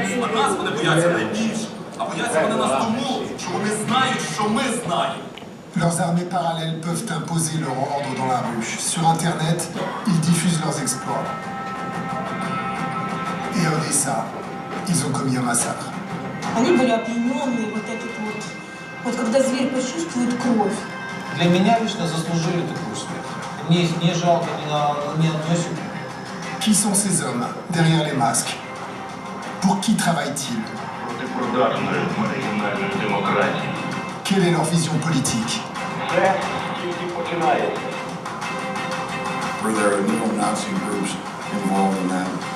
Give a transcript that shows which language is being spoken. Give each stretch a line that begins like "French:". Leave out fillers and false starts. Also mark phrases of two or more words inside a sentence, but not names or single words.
French: Leurs armées parallèles peuvent imposer leur ordre dans la rue. Sur Internet, ils diffusent leurs exploits. Et à Odessa, ils ont commis un massacre.
Russian: Они были опьяненные, вот этот вот. Вот когда зверь почувствует кровь. Для меня лично заслужили такой смерть. Мне их не жалко ни одной секунды.
French: Qui sont ces hommes derrière les masques? Pour qui travaillent-ils? Quelle est leur vision politique?
English: Were there neo-Nazi groups involved in that?